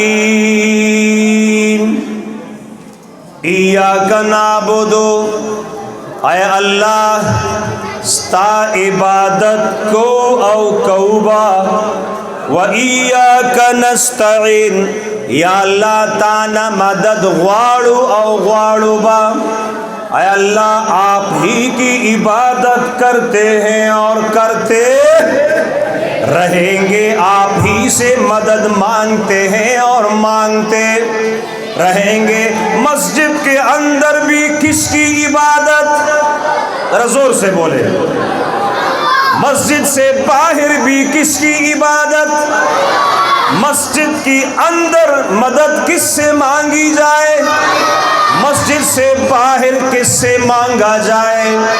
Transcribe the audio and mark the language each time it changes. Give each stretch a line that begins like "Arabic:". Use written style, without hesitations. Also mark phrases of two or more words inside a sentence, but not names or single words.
Arabic: ایاک نعبد،
Pashto: اے اللہ ستا عبادت کو او کوبا،
Arabic: و ایاک نستعین،
Pashto: یا اللہ تانا مدد غواړو او غواړو با،
Urdu: اے اللہ آپ ہی کی عبادت کرتے ہیں اور کرتے رہیں گے، آپ ہی سے مدد مانگتے ہیں اور مانگتے رہیں گے۔ مسجد کے اندر بھی کس کی عبادت، ذرا زور سے بولے، مسجد سے باہر بھی کس کی عبادت، مسجد کی اندر مدد کس سے مانگی جائے، مسجد سے باہر کس سے مانگا جائے۔